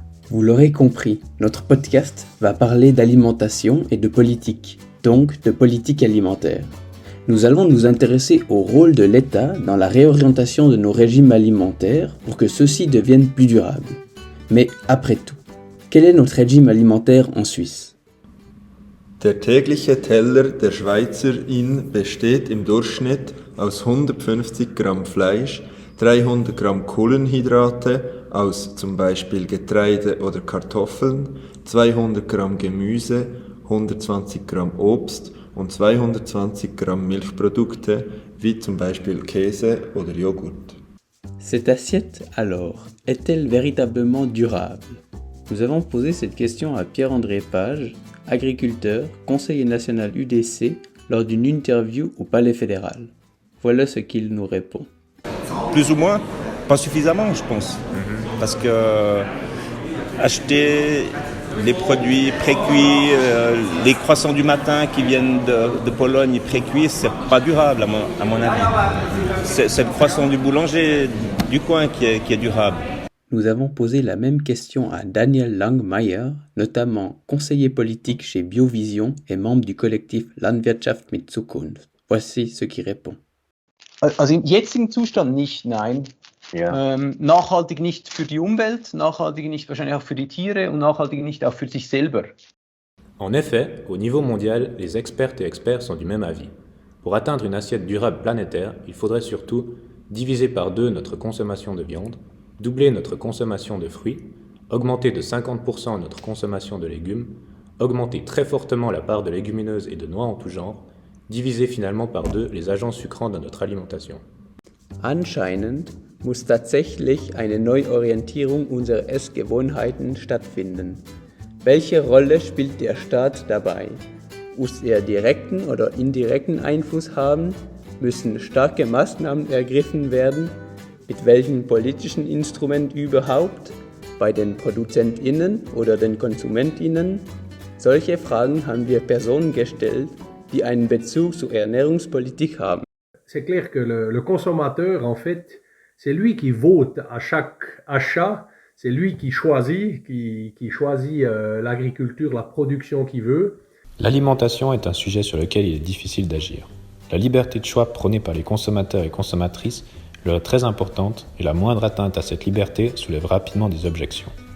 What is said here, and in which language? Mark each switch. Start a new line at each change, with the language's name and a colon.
French: Vous l'aurez compris, notre podcast va parler d'alimentation et de politique, donc de politique alimentaire. Nous allons nous intéresser au rôle de l'État dans la réorientation de nos régimes alimentaires pour que ceux-ci deviennent plus durables. Mais après tout, quel est notre régime alimentaire en Suisse?
German: Der tägliche Teller der Schweizerin besteht im Durchschnitt aus 150 Gramm Fleisch, 300 Gramm Kohlenhydrate aus zum Beispiel Getreide oder Kartoffeln, 200 Gramm Gemüse, 120 Gramm Obst und 220 Gramm Milchprodukte wie zum Beispiel Käse oder Joghurt.
French: Cette assiette, alors, est-elle véritablement durable? Nous avons posé cette question à Pierre-André Page, agriculteur, conseiller national UDC, lors d'une interview au Palais fédéral. Voilà ce qu'il nous répond. Plus ou moins, pas suffisamment, je pense. Parce que acheter les produits précuits, les croissants du matin qui viennent de Pologne précuits, c'est pas durable à mon avis. C'est le croissant du boulanger du coin qui est durable. Nous avons posé la même question à Daniel Langmeier, notamment conseiller politique chez Biovision et membre du collectif Landwirtschaft mit Zukunft. Voici ce qu'il répond.
German: Also im jetzigen Zustand nicht, nein. Ja. Nachhaltig nicht für die Umwelt, nachhaltig nicht wahrscheinlich auch für die Tiere und nachhaltig nicht auch für sich selber.
French: En effet, au niveau mondial, les expertes et experts sont du même avis. Pour atteindre une assiette durable planétaire, il faudrait surtout diviser par 2 notre consommation de viande, doubler notre consommation de fruits, augmenter de 50% notre consommation de légumes, augmenter très fortement la part de légumineuses et de noix en tout genre, diviser finalement par 2 les agents sucrants dans notre alimentation.
German: Anscheinend muss tatsächlich eine Neuorientierung unserer Essgewohnheiten stattfinden. Welche Rolle spielt der Staat dabei? Muss er direkten oder indirekten Einfluss haben? Müssen starke Maßnahmen ergriffen werden? Mit welchen politischen Instrumenten überhaupt? Bei den ProduzentInnen oder den KonsumentInnen? Solche Fragen haben wir Personen gestellt, die einen Bezug zur Ernährungspolitik haben.
French: C'est clair que le consommateur, en fait, c'est lui qui vote à chaque achat, c'est lui qui choisit, l'agriculture, la production qu'il veut. L'alimentation est un sujet sur lequel il est difficile d'agir. La liberté de choix prônée par les consommateurs et consommatrices leur est très importante et la moindre atteinte à cette liberté soulève rapidement des objections.